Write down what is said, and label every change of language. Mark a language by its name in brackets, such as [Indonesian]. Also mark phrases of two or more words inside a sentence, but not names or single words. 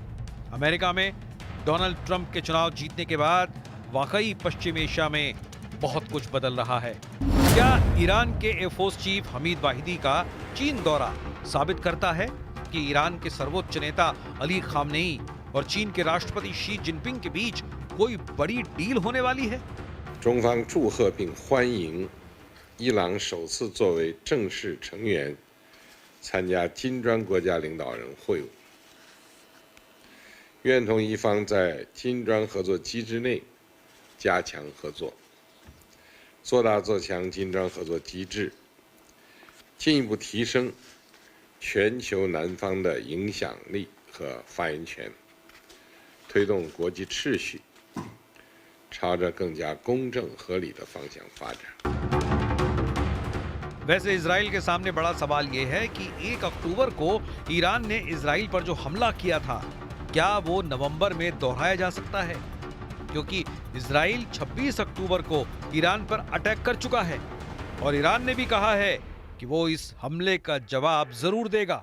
[Hindi] अमेरिका में डोनाल्ड ट्रंप के चुनाव जीतने के बाद वाकई पश्चिम एशिया में बहुत कुछ बदल रहा है। क्या ईरान के [English] airforce chief [Hindi] हमीद वाहिदी का चीन दौरा साबित करता है कि ईरान के सर्वोच्च नेता अली खामनेई और चीन के राष्ट्रपति शी जिनपिंग के बीच कोई बड़ी डील होने वाली है? [Chinese] 中方祝贺并欢迎伊朗首次作为正式成员参加金砖国家领导人会晤，愿同伊方在金砖合作机制内加强合作，做大做强金砖合作机制，进一步提升全球南方的影响力和发言权，推动国际秩序朝着更加公正合理的方向发展。 [Hindi] वैसे इजराइल के सामने बड़ा सवाल यह है कि 1 अक्टूबर को ईरान ने इजराइल पर जो हमला किया था, क्या वो नवंबर में दोहराया जा सकता है? क्योंकि इजराइल 26 अक्टूबर को ईरान पर अटैक कर चुका है और ईरान ने भी कहा है कि वो इस हमले का जवाब जरूर देगा।